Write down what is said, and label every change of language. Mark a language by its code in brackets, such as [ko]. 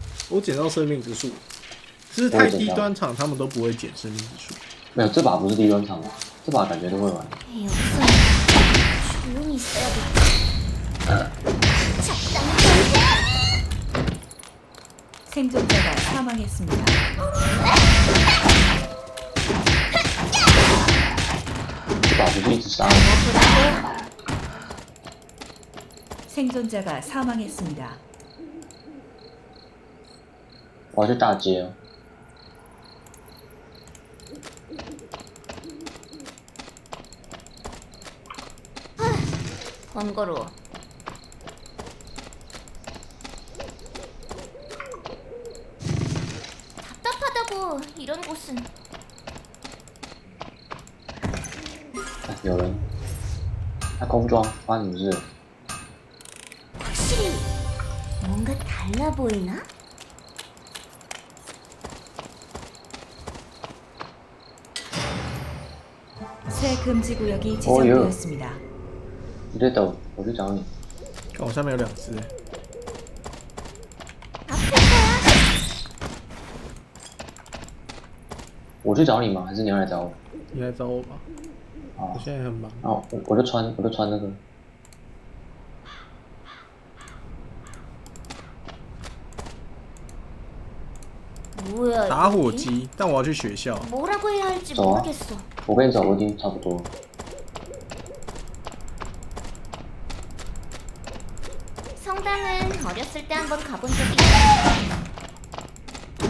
[zh] 我捡到生命之树，就是太低端场他们都不会捡生命之树。没有，这把不是低端场的，这把感觉都会玩。 [ko] 여기서 조용히 있어야겠다. 적당히 좀 생존자가 사망했습니다. [zh] 这把不是一直杀人。 [ko] 생존자가 사망했습니다. [zh] 我要去大街哦。 [ko] 번거로워. 답답하다고 이런 곳은. [zh] 有人，他工装发生什么事？ [ko] 확실히 뭔가 달라 보이나? 새 금지 구역이 지정되었습니다. [zh] 你在等，我去找你。看我下面有2只，我去找你吗？还是你要来找我？你来找我吧。我现在很忙。哦，我就穿那个。 [ko] 뭐야? [zh] 打火机，但我要去学校。 [ko] 뭐라고 해야 할지 [zh] 走啊！ [ko] 모르겠어. [zh] 我跟你走，我已经差不多了。 [ko] 성당은 어렸을 때 한번 가본 적이 있어.